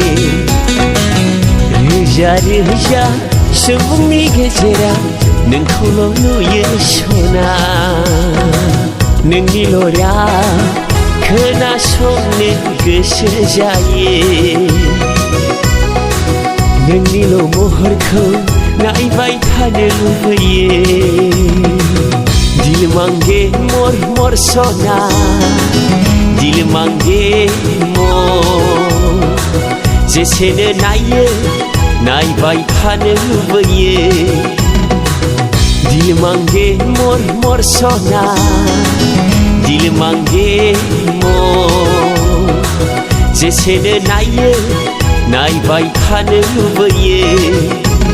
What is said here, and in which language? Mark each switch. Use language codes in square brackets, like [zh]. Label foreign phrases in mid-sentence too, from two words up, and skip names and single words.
[brx] रोजा सुबुंनि गेजेराव नोंखौल' नुयो सना नोंनि लरा खोनासंनो गोसो जायो नोंनिल' महरखौ नायबाय थानो लुबैयो [hi] दिल मांगे मर [brx] सना दिल मांगे मर जेसेनो नायो नायबाय थानो लुबैयो [hi] दिल मांगे मर [brx] सना [hi] दिल मांगे मर [brx] जेसेनो नायो नायबाय थानो लुबैयो